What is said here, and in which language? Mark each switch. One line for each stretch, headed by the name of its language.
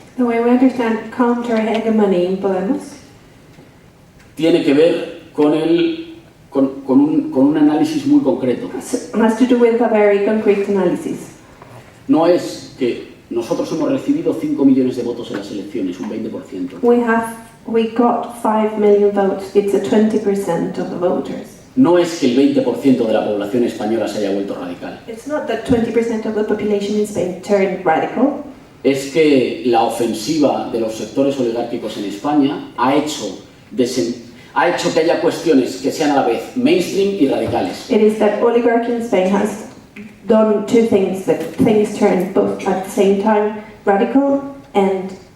English: the way we understand counter-hegemony in Podemos
Spanish: tiene que ver con un análisis muy concreto.
English: has to do with a very concrete analysis.
Spanish: No es que nosotros hemos recibido 5 millones de votos en las elecciones, un 20%.
English: We got 5 million votes. It's a 20% of the voters.
Spanish: No es que el 20% de la población española se haya vuelto radical.
English: It's not that 20% of the population in Spain turned radical.
Spanish: Es que la ofensiva de los sectores oligárquicos en España ha hecho ha hecho que haya cuestiones que sean a la vez mainstream y radicales.
English: It is that oligarchy in Spain has done two things, that things turn both at the same time, radical and